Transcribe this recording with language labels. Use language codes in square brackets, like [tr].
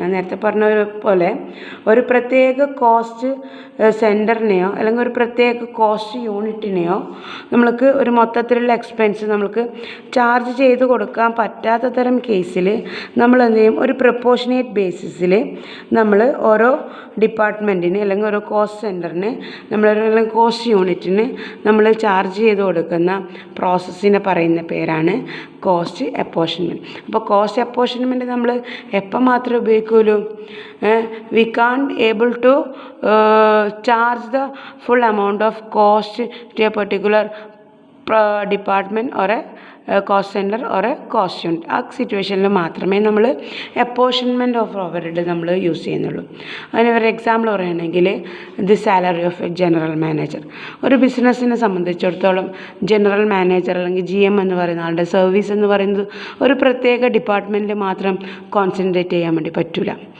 [ml] ഞാൻ നേരത്തെ പറഞ്ഞ പോലെ ഒരു പ്രത്യേക കോസ്റ്റ് സെൻറ്ററിനെയോ അല്ലെങ്കിൽ ഒരു പ്രത്യേക കോസ്റ്റ് യൂണിറ്റിനെയോ നമ്മൾക്ക് ഒരു മൊത്തത്തിലുള്ള എക്സ്പെൻസ് നമ്മൾക്ക് ചാർജ് ചെയ്ത് കൊടുക്കാൻ പറ്റാത്ത തരം കേസിൽ നമ്മൾ എന്ത് ചെയ്യും, ഒരു പ്രപ്പോർഷനേറ്റ് ബേസിസിൽ നമ്മൾ ഓരോ ഡിപ്പാർട്ട്മെൻറ്റിന് അല്ലെങ്കിൽ ഓരോ കോസ്റ്റ് സെൻറ്ററിന് അല്ലെങ്കിൽ കോസ്റ്റ് യൂണിറ്റിന് നമ്മൾ ചാർജ് ചെയ്ത് കൊടുക്കുന്ന പ്രോസസ്സിനെ പറയുന്ന പേരാണ് കോസ്റ്റ് അപ്പോർഷൻമെൻറ്റ്. അപ്പോൾ കോസ്റ്റ് അപ്പോർഷൻമെൻറ്റ് നമ്മൾ എപ്പോൾ മാത്രമേ ഉപയോഗിക്കുള്ളൂ? [en] We can't able to charge the full amount of cost to a particular department or a cost centre or a cost unit. [ml] ആ സിറ്റുവേഷനിൽ മാത്രമേ നമ്മൾ അപ്പോർഷൻമെൻറ്റ് ഓഫ് ഓവർഹെഡ് നമ്മൾ യൂസ് ചെയ്യുന്നുള്ളൂ. അതിന് ഒരു എക്സാമ്പിൾ പറയുകയാണെങ്കിൽ [en] The salary of a general manager. [ml] ഒരു ബിസിനസ്സിനെ സംബന്ധിച്ചിടത്തോളം ജനറൽ മാനേജർ അല്ലെങ്കിൽ GM എന്ന് പറയുന്ന ആളുടെ സർവീസ് എന്ന് പറയുന്നത് ഒരു പ്രത്യേക ഡിപ്പാർട്ട്മെൻറ്റിൽ മാത്രം കോൺസെൻട്രേറ്റ് ചെയ്യാൻ വേണ്ടി പറ്റില്ല.